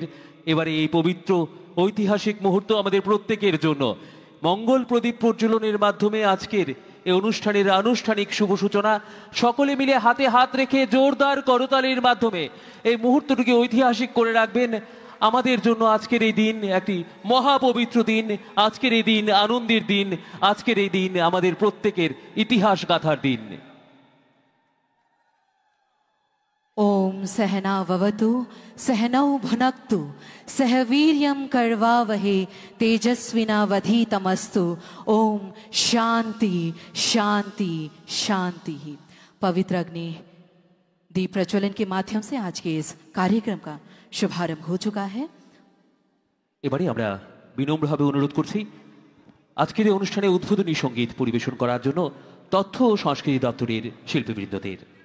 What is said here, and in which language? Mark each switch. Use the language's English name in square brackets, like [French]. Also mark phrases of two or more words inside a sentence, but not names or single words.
[Bangla] এবারে এই পবিত্র ঐতিহাসিক মুহূর্ত আমাদের প্রত্যেকের জন্য মঙ্গল প্রদীপ প্রজ্বলনের মাধ্যমে আজকের এই অনুষ্ঠানের আনুষ্ঠানিক শুভ সূচনা। সকলে মিলে হাতে হাত রেখে জোরদার করতালির মাধ্যমে এই মুহূর্তটিকে ঐতিহাসিক করে রাখবেন। আমাদের জন্য আজকের এই দিন একটি মহাপবিত্র দিন, আজকের এই দিন আনন্দের দিন, আজকের এই দিন আমাদের প্রত্যেকের ইতিহাস গাথার দিন। [Sanskrit] ओम सहनाववतु सहनौ भुनक्तु सह वीर्यं कर्वावहे तेजस्विनावधीतमस्तु। ओम शांति शांति शांति। [Hindi] पवित्र अग्नि दीप प्रज्वलन के माध्यम से आज के इस कार्यक्रम का शुभारंभ हो चुका है। [Bangla] এবারে আমরা বিনম্রভাবে অনুরোধ করছি আজকের এই অনুষ্ঠানে উদ্বোধনী সঙ্গীত পরিবেশন করার জন্য তথ্য ও সংস্কৃতি দপ্তরের শিল্পীবৃন্দদের।